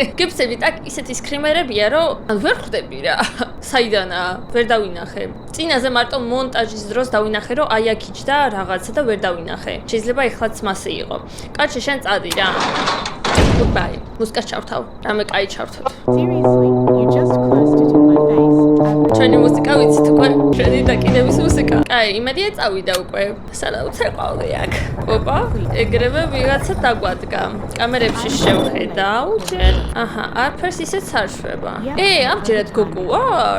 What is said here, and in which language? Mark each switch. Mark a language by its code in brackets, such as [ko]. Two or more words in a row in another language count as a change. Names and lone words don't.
[ka] გეფსებით, აქ ისეთი სკრიმერებია, რომ ვერ ხვდები რა. საიდანაა, ვერ დავინახე. წინაზე მარტო მონტაჟის დროს დავინახე, რომ აი აქ იჯდა რაღაცა და ვერ დავინახე. შეიძლება ეხლაც მასე იყო. კაცი, შენ წადი რა. Goodbye. მუსიკას ჩავთავ. რამე კაი ჩავთავ. [en] Seriously, you just closed it in my face. [ka] ჩვენი მუსიკა ვიცით უკვე, ჩვენი დაკიდების მუსიკა. კაი, იმედია წავიდა უკვე. სანაუცე ყავდი აქ. ოპა, ეგრევე ვიღაცა დაგვადგა. კამერებში შევხედავ ჯერ. აჰა, არაფერს ისეც არ შვება. ამჯერად გოგო ვარ?